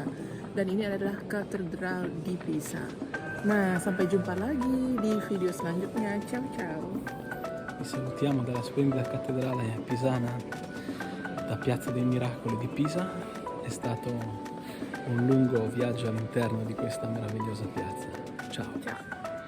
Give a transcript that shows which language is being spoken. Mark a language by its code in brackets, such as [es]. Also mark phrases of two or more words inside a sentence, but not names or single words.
[id] Dan ini adalah katedral di Pisa. Nah, sampai jumpa lagi di video selanjutnya. [it] Ciao, ciao. Vi salutiamo dalla splendida cattedrale pisana da Piazza dei Miracoli di Pisa. È stato un lungo viaggio all'interno di questa meravigliosa piazza. Ciao. Ciao.